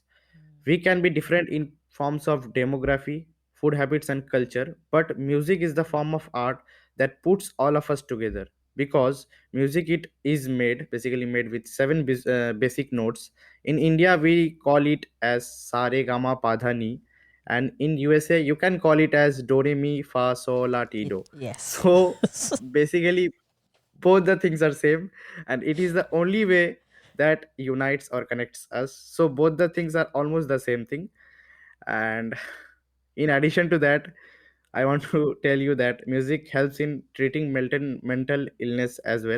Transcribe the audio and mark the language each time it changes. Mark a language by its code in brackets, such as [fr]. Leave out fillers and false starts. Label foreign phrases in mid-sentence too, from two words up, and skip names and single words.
[en] We can be different in forms of demography, food habits, and culture, but music is the form of art that puts all of us together. Because music it is made basically made with seven basic notes. In India, we call it as sare gama padhani, and in USA, you can call it as do re mi fa sol la ti do. Yes. So basically, both the things are same, and it is the only way that unites or connects us. So both the things are almost the same thing. And in addition to that, I want to tell you that music helps in treating mental illness as well.